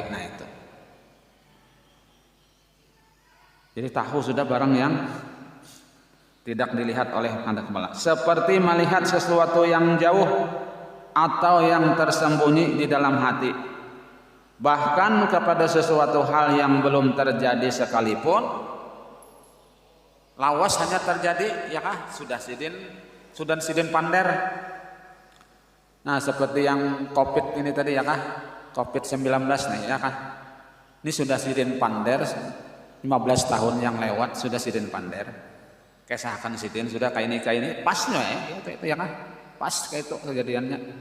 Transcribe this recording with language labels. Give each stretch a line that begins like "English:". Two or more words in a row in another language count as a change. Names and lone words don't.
Indonesian: Nah itu, jadi tahu sudah barang yang tidak dilihat oleh mata kepala, seperti melihat sesuatu yang jauh atau yang tersembunyi di dalam hati, bahkan kepada sesuatu hal yang belum terjadi sekalipun.
Banjar: Lawas hanya terjadi ya kah, sudah Sidin pander. Nah seperti yang COVID ini tadi ya kah, COVID-19 nih ya kah, ini sudah Sidin pander 15 tahun yang lewat, sudah Sidin pander. Kesakan Sidin sudah kayak ini pasnya ya itu ya kan, pas kayak itu kejadiannya.